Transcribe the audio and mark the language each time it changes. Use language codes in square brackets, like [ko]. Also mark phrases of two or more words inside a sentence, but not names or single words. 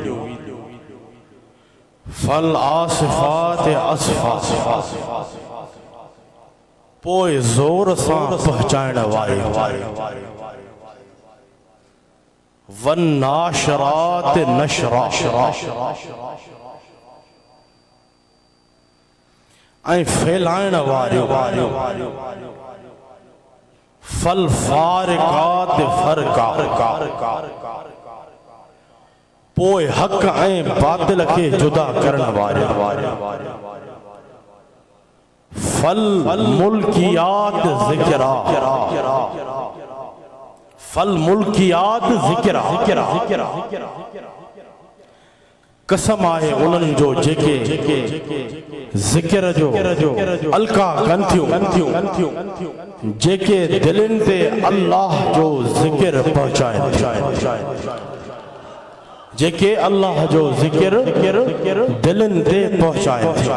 [ar] فالعاصفات عصفا, [sd] पोइ ज़ोर सां पहुचाइण वारे, [ar] والناشرات نشرا, [sd] ऐं फैलाइण वारियो, [ar] فالفارقات فرقا, [sd] पोइ हक़ ऐं बातिल खे जुदा करण वारियो, [ar] فالملقيات ذكرا، فالملقيات ذكرا, [sd] कसम आहे उन्हनि जो जेके ज़िक्र जो अलका कनि थियूं, जेके दिलनि ते अल्लाह जो ज़िक्र पहुचाइनि, जेके अल्लाह जो ज़िक्र दिलनि ते पहुचाइनि।